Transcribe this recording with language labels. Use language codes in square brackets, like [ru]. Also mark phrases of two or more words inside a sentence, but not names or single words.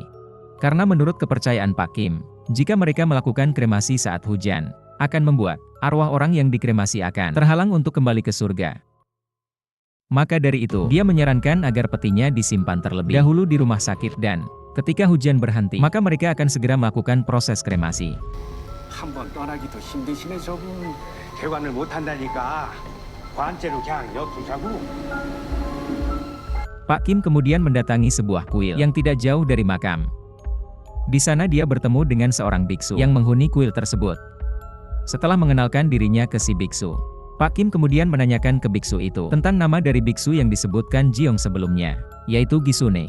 [id] Karena menurut kepercayaan Pak Kim, jika mereka melakukan kremasi saat hujan, akan membuat arwah orang yang dikremasi akan terhalang untuk kembali ke surga. Maka dari itu, dia menyarankan agar petinya disimpan terlebih dahulu di rumah sakit dan ketika hujan berhenti, maka mereka akan segera melakukan proses kremasi. [ko] 한번 떠나기도 힘드시네 저분. 개관을 못한다니까. 관째로 그냥 엿두자고. [id] Pak Kim kemudian mendatangi sebuah kuil yang tidak jauh dari makam. Di sana dia bertemu dengan seorang biksu yang menghuni kuil tersebut. Setelah mengenalkan dirinya ke si biksu, Pak Kim kemudian menanyakan ke biksu itu tentang nama dari biksu yang disebutkan Jiong sebelumnya, yaitu Gisune.